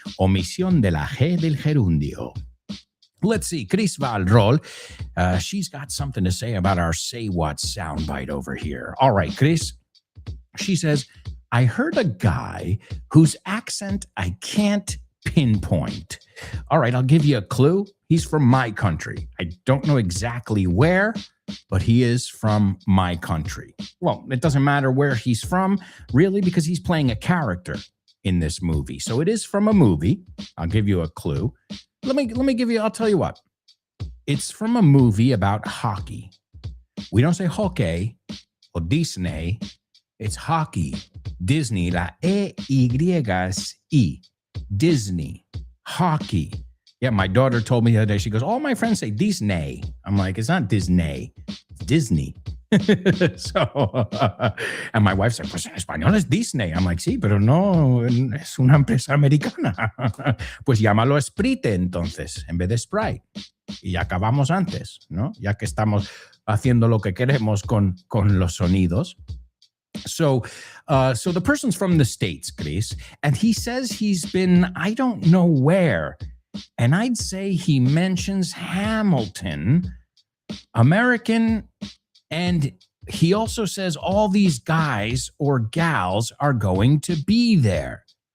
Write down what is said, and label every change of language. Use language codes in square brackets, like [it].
[es] Omisión de la G del gerundio. [en] Let's see. Chris Valrol, she's got something to say about our Say What soundbite over here. All right, Chris. She says, I heard a guy whose accent I can't pinpoint. All right, I'll give you a clue. He's from my country. I don't know exactly where, but he is from my country. Well, it doesn't matter where he's from, really, because he's playing a character in this movie. So it is from a movie. I'll give you a clue. Let me give you, I'll tell you what. It's from a movie about hockey. We don't say hockey or Disney. It's hockey. Disney, la E-Y-S-I. Disney. Hockey. Yeah, my daughter told me the other day, she goes, all my friends say Disney. I'm like, it's not Disney. It's Disney. So, and my wife's like, [es] pues en español es Disney. [en] I'm like, [es] sí, pero no, es una empresa americana. Pues llámalo Sprite entonces, en vez de Sprite. Y ya acabamos antes, ¿no? Ya que estamos haciendo lo que queremos con los sonidos. [en] So the person's from the States, Chris, and he says he's been, I don't know where, and I'd say he mentions Hamilton, American, and he also says all these guys or gals are going to be there.